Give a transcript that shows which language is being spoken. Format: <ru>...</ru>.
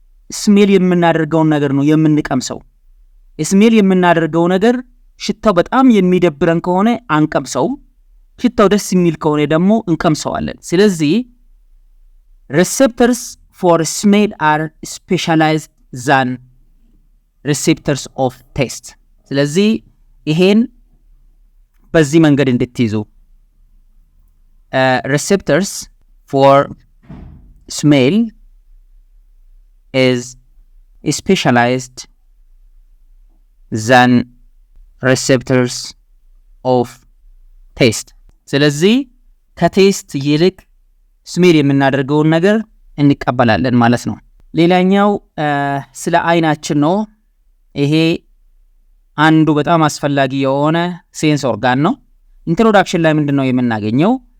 <am>ስሜል የምናደርገውን ነገር ነው የምንቀምሰው። ስሜል የምናደርገው ነገር ሽታው በጣም የሚደብረን ከሆነ አንቀምሰው፣ ሽታው ደስ የሚል ከሆነ ደግሞ እንቀምሰዋለን። ስለዚህ</am> <en>receptors for smell are specialized than receptors of taste.</en> <am>ስለዚህ ይሄን በዚህ መንገድ እንድትይዙ</am> <en>receptors for smell is specialized than receptors of taste.</en> <am>ስለዚህ ከቴስት ይልቅ ስሜል የምናደርገውን ነገር እንቀበላለን ማለት ነው። ሌላኛው ስለ አይናችን ነው። ይሄ አንዱ በጣም አስፈላጊ የሆነ ሴንስ ኦርጋን ነው። ኢንትሮዳክሽን ላይ ምንድነው የምናገኘው?</am>